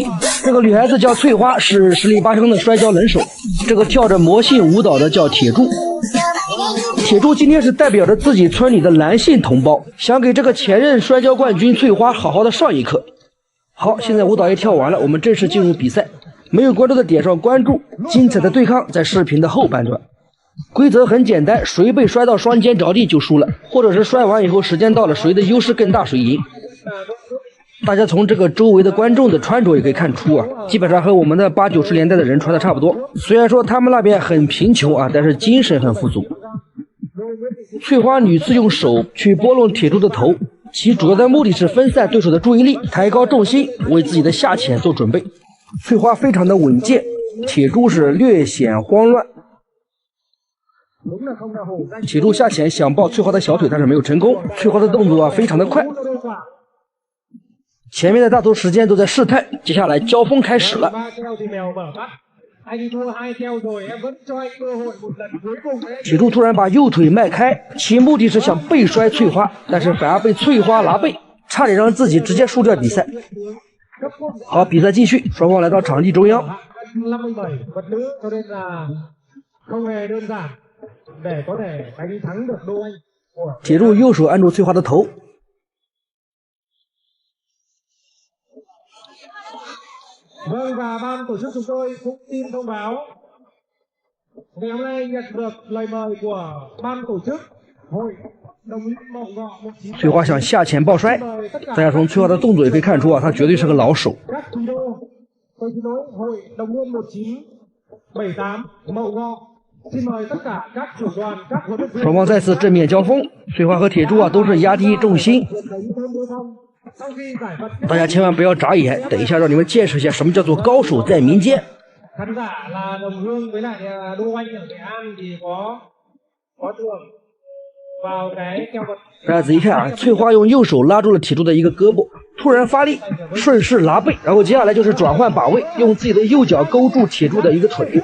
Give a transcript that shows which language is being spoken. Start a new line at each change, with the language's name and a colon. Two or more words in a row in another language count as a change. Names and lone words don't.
Chinese: 這個女孩子叫翠花，是實力拔升的摔跤能手。這個跳着魔性舞蹈的叫鐵柱。鐵柱今天是代表着自己村裡的男性同胞，想給這個前任摔跤冠軍翠花好好的上一課。好，現在舞蹈也跳完了，我們正式進入比賽。沒有關注的點上關注，精彩的對抗在視頻的後半段。規則很簡單，誰被摔到雙肩着地就輸了，或者是摔完以後時間到了，誰的優勢更大誰贏。大家從這個周圍的觀眾的穿着也可以看出啊，基本上和我們的80、90年代的人穿的差不多。雖然說他們那邊很貧窮啊，但是精神很富足。翠花屢次用手去撥弄鐵柱的頭，其主要的目的是分散對手的注意力，抬高重心，為自己的下潛做準備。翠花非常的穩健，鐵柱是略顯慌亂。鐵柱下潛想抱翠花的小腿，但是沒有成功。翠花的動作非常的快，前面的大多時間都在試探，接下來交鋒開始了。鐵柱突然把右腿邁開，其目的是想背摔翠花，但是反而被翠花拿背，差點讓自己直接輸掉比賽。好，比賽繼續，雙方來到場地中央。鐵柱右手按住翠花的頭，
Vietnamese: và ban tổ chức chúng tôi cũng xin thông báo ngày hôm nay nhận được lời mời của ban tổ chức hội đồng liên mậu ngọ
Chinese: 翠花想下潛抱摔，大家從翠花的動作也可以看出啊，她絕對是個老手。
Vietnamese: hội đồng liên 1978 mậu ngọ xin mời tất cả các trưởng đoàn các huấn luyện viên。
Chinese: 雙方再次正面交鋒，翠花和鐵柱啊都是壓低重心。大家千萬不要眨眼，等一下讓你們見識一下什麼叫做高手在民間。大家仔細看啊，翠花用右手拉住了鐵柱的一個胳膊，突然發力，順勢拿背，然後接下來就是轉換把位，用自己的右腳勾住鐵柱的一個腿。